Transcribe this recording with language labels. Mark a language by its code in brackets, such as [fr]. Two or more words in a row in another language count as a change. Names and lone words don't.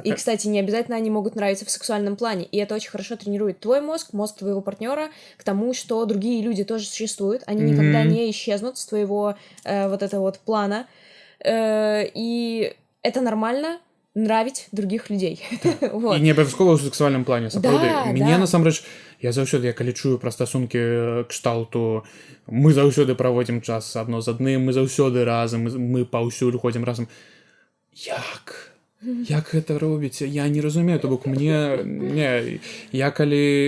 [ru] И, кстати, не обязательно они могут нравиться в сексуальном плане. И это очень хорошо тренирует твой мозг, мозг твоего партнера к тому, что другие люди тоже существуют. Они никогда не исчезнут с твоего вот этого вот плана. И это нормально нравить других людей. Вот. [be] І не абавязкова ў сексуальным плане, сапраўды. Да, Мяне да. насамрэч, я заўсёды, я калі чую пра стасункі кшталту, мы заўсёды праводзім час адно з адным, мы заўсёды разам, мы паўсюль ходзім разам. Як? Як гэта робіце? Я не разумею, то бок мне... Не, я калі...